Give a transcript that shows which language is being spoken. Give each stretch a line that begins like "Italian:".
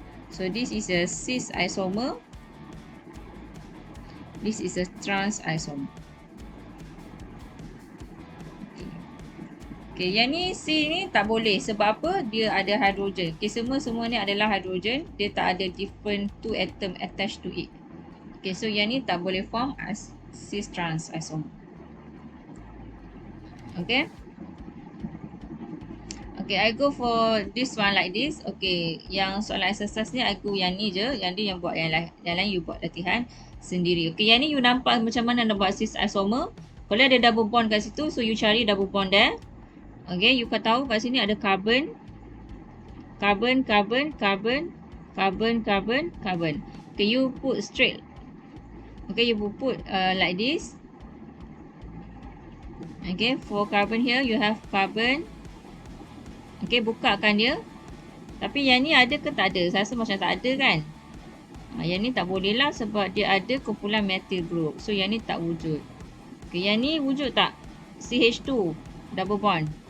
English: So, this is a cis isomer. This is a trans isomer.
Malay: Okay, yang ni C ni tak boleh. Sebab apa? Dia ada hidrogen. Okay, semua ni adalah hidrogen. Dia tak ada
English: different two atom attached to it.
Malay: Okay, so yang ni tak boleh form as cis trans isomer. Okay.
English: Okay, I go for this one like this.
Malay: Okay, yang soalan exercise ni I go yang ni je. Yang dia yang buat yang lain you buat latihan sendiri. Okay, yang ni you nampak macam mana nak buat cis isomer. Kalau ada double bond kat situ, so you cari double bond
English: there.
Malay: Okay, you kau tahu kat sini ada carbon. Carbon, carbon, carbon, carbon, carbon, carbon.
English: Okay, you put straight. Okay, you put like this. Okay, for carbon here, you have carbon.
Malay: Okay, bukakan dia. Tapi yang ni ada ke tak ada? Saya rasa macam tak ada kan? Yang ni tak boleh lah sebab dia ada kumpulan methyl group. So, yang ni tak wujud. Okay, yang ni wujud tak? CH2, double bond.